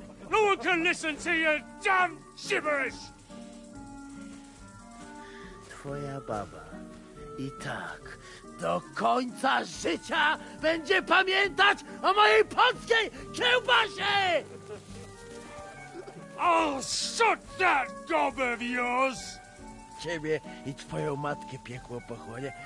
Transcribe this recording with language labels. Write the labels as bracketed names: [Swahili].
[English] No one can listen to your damn gibberish! [Polish] Twoja baba i tak do końca życia będzie pamiętać o mojej polskiej kiełbasie! [English] Oh, shut that gob of yours! [Polish] Ciebie i twoją matkę piekło pochłonie.